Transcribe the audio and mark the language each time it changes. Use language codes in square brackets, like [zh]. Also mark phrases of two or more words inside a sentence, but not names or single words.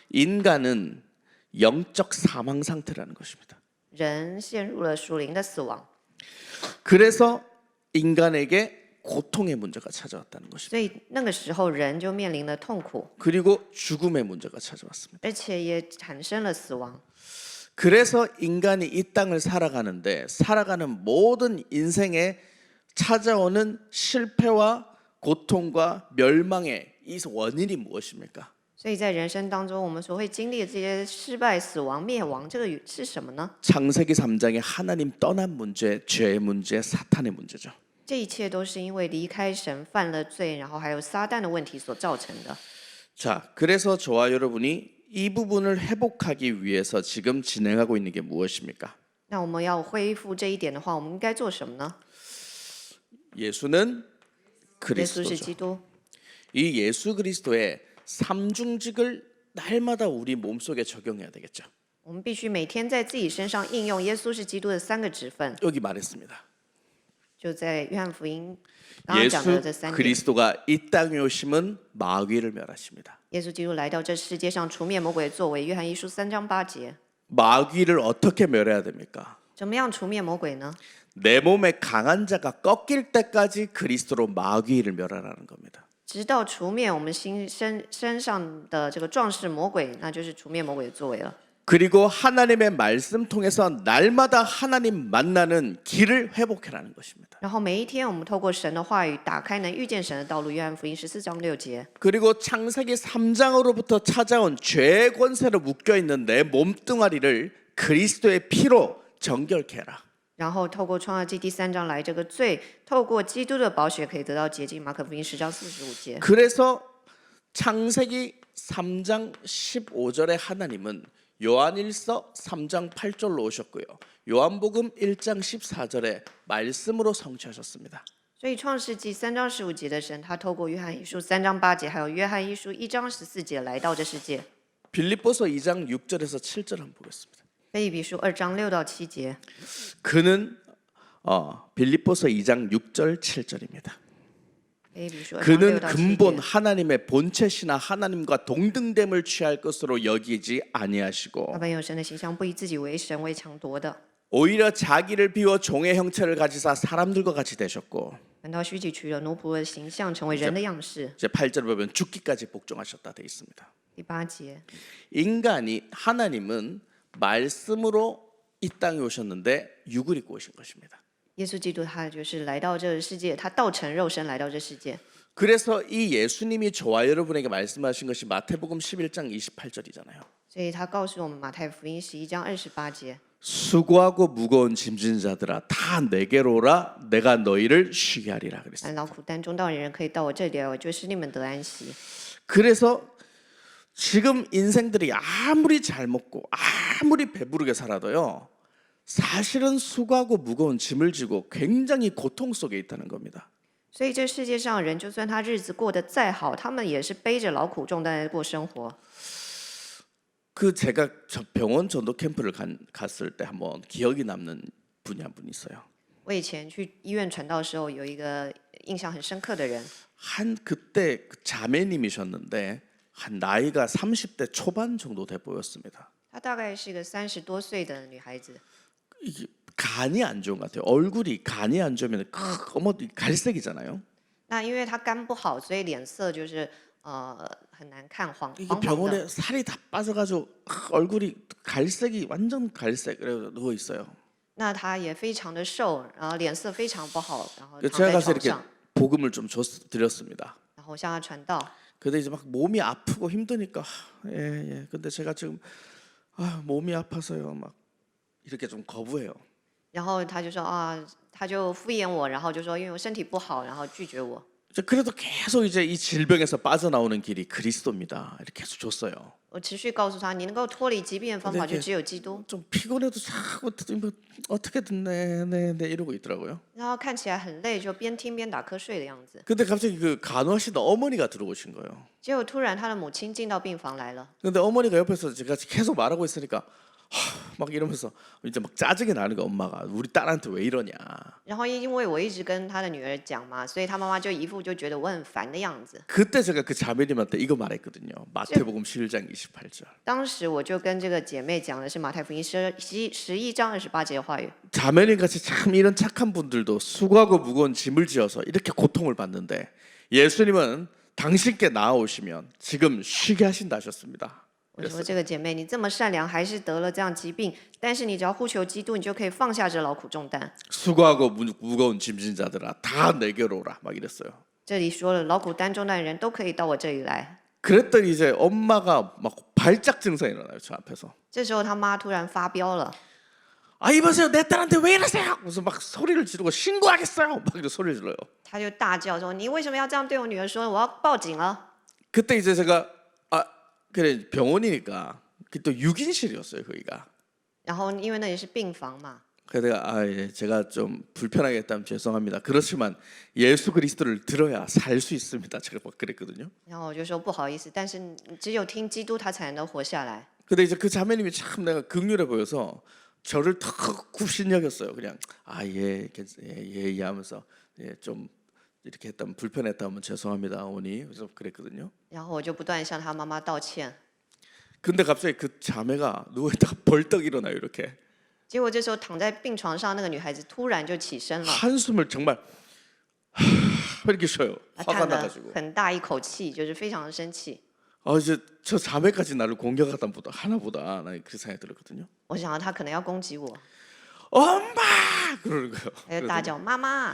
[ko] 인간은 영적 사망 상태라는 것입니다. [zh] 人陷入了属灵的死亡， [ko] 그래서 인간에게 고통의 문제가 찾아왔다는 것입니다. [zh] 所以那个时候人就面临了痛苦， [ko] 그리고 죽음의 문제가 찾아왔습니다. [zh] 而且也产生了死亡。 [ko] 그래서 인간이 이 땅을 살아가는데 살아가는 모든 인생에 찾아오는 실패와 고통과 멸망의 이 원인이 무엇입니까? [zh] 所以在人生当中，我们所会经历的这些失败、死亡、灭亡，这个是什么呢？ [ko] 창세기 3장의 하나님 떠난 문제, 죄의 문제, 사탄의 문제죠. [zh] 这一切都是因为离开神、犯了罪，然后还有撒旦的问题所造成的。 [ko] 자, 그래서 저와 여러분이 이 부분을 회복하기 위해서 지금 진행하고 있는 게 무엇입니까? [zh] 那我们要恢复这一点的话，我们应该做什么呢？ [ko] 예수는 [zh] 耶稣是 [ko] 그리스도죠. [zh] 基督， [ko] 이 예수 그리스도의 삼중직을 날마다 우리 몸속에 적용해야 되겠죠. [zh] 我们必须每天在自己身上应用耶稣是基督的3个职分， [ko] 여기 말했습니다. [zh] 就在约翰福音刚刚讲的 [ko] 예수 [zh] 这3点。 [ko] 그리스도가 이 땅에 오심은 마귀를 멸하십니다. [zh] 耶稣基督来到这世界上除灭魔鬼的作为，约翰一书3章8节。 [ko] 마귀를 어떻게 멸해야 됩니까? [zh] 怎么样除灭魔鬼呢？ [ko] 내 몸에 강한 자가 꺾일 때까지 그리스도로 마귀를 멸하라는 겁니다. [zh] 直到除灭我们身上的这个壮士魔鬼，那就是除灭魔鬼的作为了。 [ko] 그리고 하나님의 말씀 통해서 날마다 하나님 만나는 길을 회복해라는 것입니다. [zh] 然后每一天，我们透过神的话语，打开能遇见神的道路。约翰福音14章6节。 [ko] 그리고 창세기 3장으로부터 찾아온 죄의 권세로 묶여 있는 내 몸뚱아리를 그리스도의 피로 정결케 해라. [zh] 然后透过创世纪第3章来这个罪，透过基督的宝血可以得到洁净。马可福音10章45节。 [ko] 그래서 창세기 3장 15절에 하나님은 요한일서 3장 8절로 오셨고요. 요한복음 1장 14절에 말씀으로 성취하셨습니다. [zh] 所以创世纪3章15节的神，他透过约翰一书3章8节，还有约翰一书1章14节来到这世界。 [ko] 빌립보서 2장 6절에서 7절 한번 보겠습니다. [zh] 腓立比书2章6到7节。 [ko] 그는 빌립보서 2장 6절 7절입니다. [zh] 腓立比书2章 [ko] 그는 [zh] 6到7 [ko] 근본 [zh] 节。 [ko] 하나님의 본체시나 하나님과 동등됨을 취할 것으로 여기지 아니하시고 [zh] 他本有神的形象，不以自己为神为强夺的， [ko] 오히려 자기를 비워 종의 형체를 가지사 사람들과 같이 되셨고 [zh] 反倒虚己取了奴仆的形象，成为人的样式。 [ko] 이제 8절 보면 죽기까지 복종하셨다 돼 있습니다. [zh] 第8节， [ko] 인간이 하나님은 말씀으로 이 땅에 오셨는데 육을 입고 오신 것입니다. [zh] 耶稣基督他就是来到这个世界，他道成肉身来到这世界。 [ko] 그래서 이 예수님이 저와 여러분에게 말씀하신 것이 마태복음 11장 28절이잖아요. [zh] 所以他告诉我们马太福音11章28节， [ko] 수고하고 무거운 짐진 자들아 다 내게로 오라 내가 너희를 쉬게 하리라 그랬어요. [zh] 劳苦担重担的人可以到我这里来，我就使你们得安息。 [ko] 그래서 지금 인생들이 아무리 잘 먹고 아무리 배부르게 살아도요. 사실은 수고하고 무거운 짐을 지고 굉장히 고통 속에 있다는 겁니다. [zh] 所以这世界上人，就算他日子过得再好，他们也是背着劳苦重担在过生活。 [ko] 그 제가 병원 전도 캠프를 갔을 때 한번 기억이 남는 분이 한 분 있어요. [zh] 我以前去医院传道的时候，有一个印象很深刻的人， [ko] 한 그때 그 자매님이셨는데 한 나이가 30대 초반 정도 돼 보였습니다. [zh] 她大概是一个30多岁的女孩子。 [ko] 이게 간이 안 좋은 것 같아요. 얼굴이 간이 안 좋으면 어머 갈색이잖아요. [zh] 那因为她肝不好，所以脸色就是很难看，黄 [ko] 이게 [zh] 黄黄的。 [ko] 병원에 살이 다 빠져가지고 얼굴이 갈색이 완전 갈색 그래 누워 있어요. [zh] 那她也非常的瘦，然后脸色非常不好，然后 [ko] 제가 [zh] 躺在 [ko] 가서 [zh] 床 [ko] 이렇게 [zh] 上， [ko] 복음을 좀 드렸습니다. [zh] 然后向她传道。 [ko] 근데 이제 막 몸이 아프고 힘드니까 예. 근데 제가 지금 몸이 아파서요. 막 이렇게 좀 거부해요. [zh] 然后她就说啊，她就敷衍我，然后就说因为我身体不好，然后拒绝我。 [ko] 그래도 계속 이제 이 질병에서 빠져나오는 길이 그리스도입니다. 이렇게 계속 줬어요. [zh] 我持续告诉她，你能够脱离疾病的方法 [ko] 근데 [zh] 就只有基督。 [ko] 좀 피곤해도 자꾸 뭐 어떻게든 네 이러고 있더라고요. [zh] 然后看起来很累，就边听边打瞌睡的样子。 [ko] 근데 갑자기 그 간호하시던 어머니가 들어오신 거예요. [zh] 结果突然她的母亲进到病房来了， [ko] 근데 어머니가 옆에서 제가 계속 말하고 있으니까 막 이러면서 이제 막 짜증이 나는 거 엄마가 우리 딸한테 왜 이러냐. [zh] 然后因为我一直跟她的女儿讲嘛，所以她妈妈就一副就觉得我很烦的样子。 [ko] 그때 제가 그 자매님한테 이거 말했거든요. 마태복음 11장 28절. [zh] 当时我就跟这个姐妹讲的是马太福音11章28节的话语。 [ko] 자매님 같이 참 이런 착한 분들도 수고하고 무거운 짐을 지어서 이렇게 고통을 받는데 예수님은 당신께 나아오시면 지금 쉬게 하신다 하셨습니다. [zh] 我说这个姐妹，你这么善良，还是得了这样疾病，但是你只要呼求基督，你就可以放下这劳苦重担。 [ko] 수고하고 무거운 짐진 자들아 다 내게로 오라 막 이랬어요. [zh] 这里说了，劳苦担重担的人都可以到我这里来。 [ko] 그랬더니 이제 엄마가 막 발작 증상이 일어나요. 저 앞에서. [zh] 这时候他妈突然发飙了， [ko] 아 이보세요 내 딸한테 왜 이러세요? 무슨 막 소리를 지르고 신고하겠어요. 막 이렇게 소리를 질러요. [zh] 他就大叫说：“你为什么要这样对我女儿说？我要报警了！” [ko] 그때 이제 제가 그래 병원이니까 또 6인실이었어요 거기가. [zh] 然后因为那也是病房嘛， [ko] 그래서 내가 예, 제가 좀 불편하게 했다면 죄송합니다. 그렇지만 예수 그리스도를 들어야 살 수 있습니다. 제가 막 그랬거든요. [zh] 然后我就说不好意思，但是只有听基督，他才能活下来。 [ko] 근데 이제 그 자매님이 참 내가 극률해 보여서 저를 턱 굽신 여겼어요. 그냥 예, 예 하면서 예, 좀 이렇게 했다면 불편했다면 죄송합니다, 어머니. 그래서 그랬거든요. [zh] 然后我就不断向他妈妈道歉。 [ko] 근데 갑자기 그 자매가 누워 있다가 벌떡 일어나요, 이렇게. [zh] 结果这时候躺在病床上那个女孩子突然就起身了， [ko] 한숨을 정말 이렇게 쉬어요. [zh] 她 [ko] 화가 [zh] 叹了 [ko] 나가지고. [zh] 很大一口气，就是非常的生气。 [ko] 이제 저 자매까지 나를 공격하다 보다 하나보다 나 그 생각이 들었거든요. [zh] 我想到她可能要攻击我， [ko] 엄마 그러는 거예요. [zh] 她就大叫妈妈。